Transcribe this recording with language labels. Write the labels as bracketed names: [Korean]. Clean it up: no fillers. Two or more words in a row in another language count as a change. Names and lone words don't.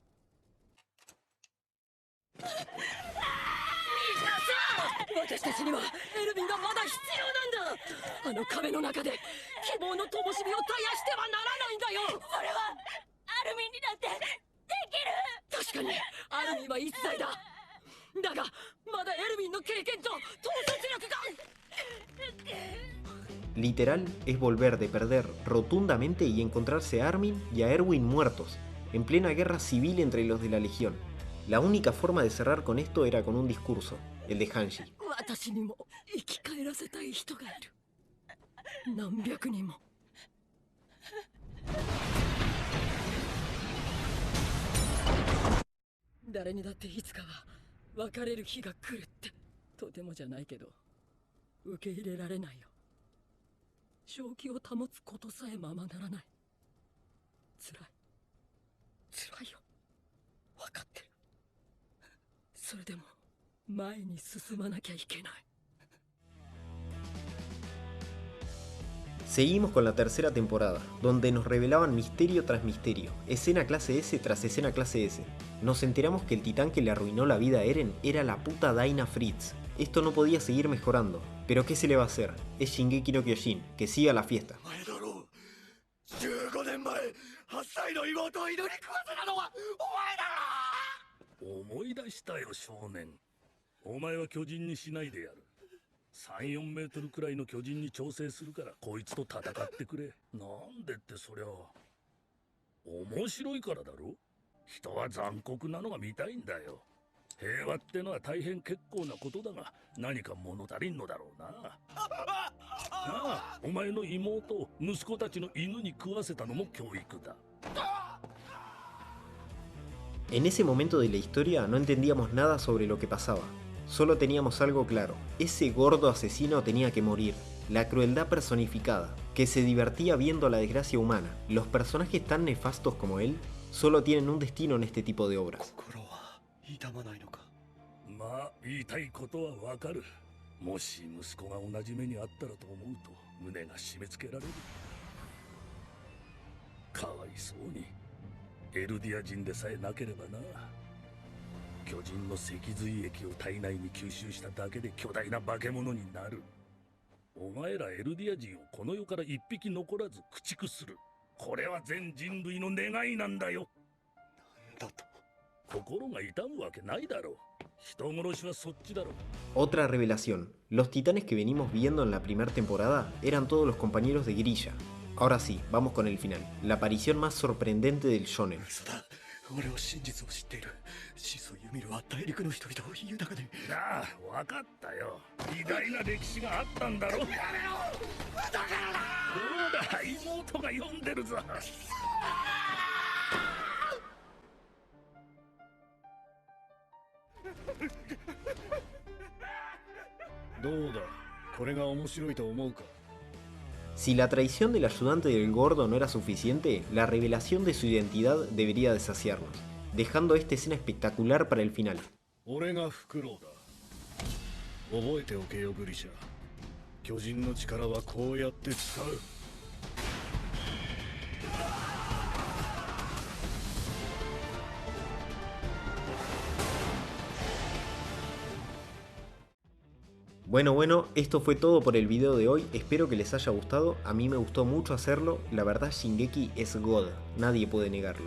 [Japanese] みんなさ、私たちにはエルヴィンがまだ必要なんだ。あの壁の中で希望の灯火を絶やしてはならないんだよ。それはアルミンにだってできる。確かにアルミンは逸材だ。だがまだエルヴィンの経験と統率力が。 [Spanish] Literal es volver de perder rotundamente y encontrarse a Armin y a Erwin muertos, en plena guerra civil entre los de la Legión. La única forma de cerrar con esto era con un discurso, el de Hanji. [Japanese] 私にも生き返らせたい人がいる。何百人も。誰にだっていつかは別れる日が来るって、とてもじゃないけど受け入れられないよ。正気を保つことさえままならない。辛いよ。分かってる。それでも前に進まなきゃいけない。 [Spanish] Seguimos con la tercera temporada, donde nos revelaban misterio tras misterio, escena clase S tras escena clase S. Nos enteramos que el titán que le arruinó la vida a Eren era la puta Daina Fritz. Esto no podía seguir mejorando, pero ¿qué se le va a hacer? Es Shingeki no Kyojin, que siga la fiesta. [Japanese] 15 年前8歳の妹を祈り食わせたのはお前だろ。思い出したよ少年。お前は巨人にしないでやる。3、4メートルくらいの巨人に調整するからこいつと戦ってくれ。なんでってそりゃ面白いからだろ。人は残酷なのが見たいんだよ。平和ってのは大変結構なことだが何か物足りんのだろうな。ああ、お前の妹息子たちの犬に食わせたのも教育だ。 [Spanish] En ese momento de la historia no entendíamos nada sobre lo que pasaba. Solo teníamos algo claro, ese gordo asesino tenía que morir, la crueldad personificada, que se divertía viendo la desgracia humana. Los personajes tan nefastos como él solo tienen un destino en este tipo de obras. [Japanese] まあ言いたいことはわかる。もし息子が同じ目にあったらと思うと胸が締め付けられる。かわいそうにエルディア人でさえなければな。巨人の脊髄液を体内に吸収しただけで巨大な化け物になる。お前らエルディア人をこの世から一匹残らず駆逐する。これは全人類の願いなんだよ。なんだと。心が痛むわけないだろう。人殺しはそっちだろう。 [Spanish] Otra revelación, los titanes que venimos viendo en la primera temporada eran todos los compañeros de Grilla. Ahora sí, vamos con el final, la aparición más sorprendente del shonen. [Japanese] 俺は真実を知っている。始祖ユミルは大陸の人々を豊かに。なあ、分かったよ。偉大な歴史があったんだろ。やめろ。だからな。そうだ、妹が読んでるぞ。どうだ、これが面白いと思うか。 [Spanish] Si la traición del ayudante del gordo no era suficiente, la revelación de su identidad debería de saciarnos, dejando esta escena espectacular para el final. [Japanese] 俺がフクロウだ。覚えておけよグリシャ。巨人の力はこうやって使う。 [Spanish] Bueno, esto fue todo por el video de hoy, espero que les haya gustado, a mí me gustó mucho hacerlo, la verdad Shingeki es God, nadie puede negarlo.